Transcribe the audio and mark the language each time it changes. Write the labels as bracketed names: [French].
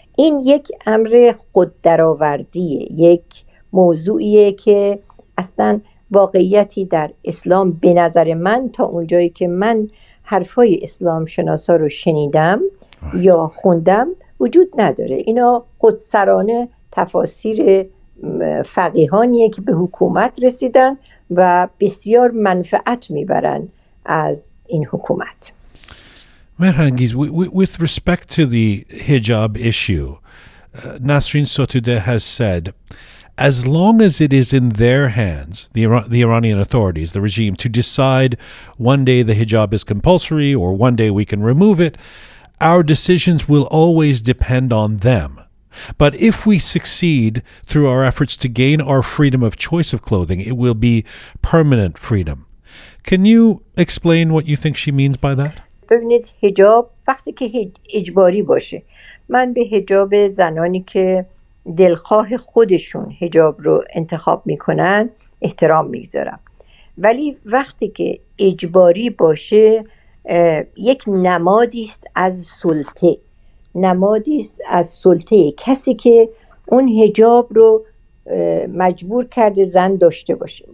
[Persian] این یک امر خوددرآوردیه، یک موضوعیه که اصلا واقعیتی در اسلام به نظر من تا اونجایی که من حرفای اسلام شناسا رو شنیدم یا خوندم وجود نداره. اینا خودسرانه تفاسیر فقیهانیه که به حکومت رسیدن و بسیار منفعت میبرن از این حکومت. [English] Mehrangiz, with respect to the hijab issue, Nasrin Sotoudeh has said, as long as it is in their hands, the Iranian authorities, the regime, to decide one day the hijab is compulsory or one day we can remove it, our decisions will always depend on them. But if we succeed through our efforts to gain our freedom of choice of clothing, it will be permanent freedom. Can you explain what you think she means by that? [Persian] ببینید حجاب وقتی که اجباری باشه، من به حجاب زنانی که دلخواه خودشون حجاب رو انتخاب میکنن احترام میگذارم، ولی وقتی که اجباری باشه یک نمادی است از سلطه، نمادی است از سلطه کسی که اون حجاب رو مجبور کرده زن داشته باشه.